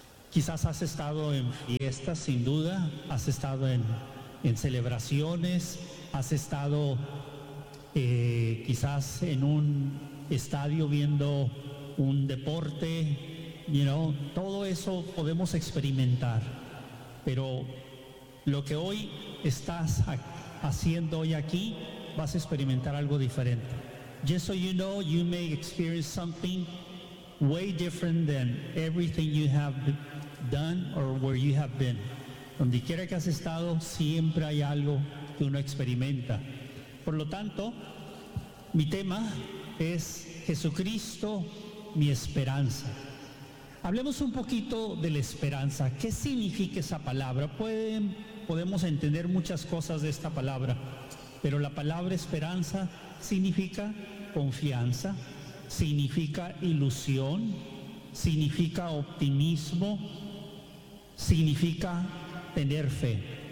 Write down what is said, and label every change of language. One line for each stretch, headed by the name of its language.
Spanish: Quizás has estado en fiestas, sin duda, has estado en celebraciones, has estado quizás en un estadio viendo un deporte,
English: you know,
Spanish: todo eso podemos experimentar. Pero lo que hoy estás haciendo hoy aquí, vas a experimentar algo diferente.
English: Just so you know, you may experience something way different than everything you have done or where you have been.
Spanish: Donde quiera que has estado, siempre hay algo que uno experimenta. Por lo tanto, mi tema es Jesucristo, mi esperanza. Hablemos un poquito de la esperanza. ¿Qué significa esa palabra? Podemos entender muchas cosas de esta palabra, pero la palabra esperanza significa confianza, significa ilusión, significa optimismo, significa tener fe.